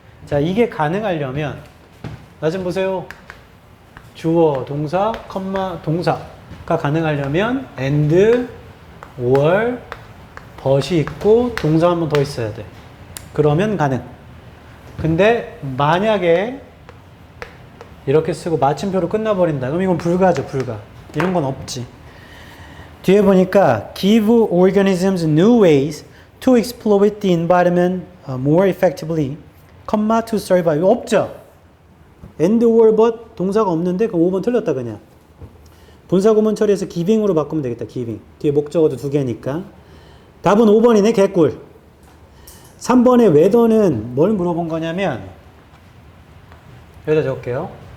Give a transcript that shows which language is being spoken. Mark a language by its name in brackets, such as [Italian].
[Korean] 자, 이게 가능하려면 나 좀 보세요. 주어, 동사, 컴마, 동사가 가능하려면 and, or, but이 있고 동사 한 번 더 있어야 돼. 그러면 가능. 근데 만약에 이렇게 쓰고 마침표로 끝나버린다. 그럼 이건 불가죠, 불가. 이런 건 없지. 뒤에 보니까 [English] give organisms new ways to exploit the environment more effectively, to survive. [Korean] 없죠? and, or, but 동사가 없는데 그럼 5번 틀렸다 그냥. 분사구문 처리해서 giving으로 바꾸면 되겠다. giving. 뒤에 목적어도 2개니까. 답은 5번이네. 개꿀. 3번의 whether는 뭘 물어본 거냐면 여기다 적을게요.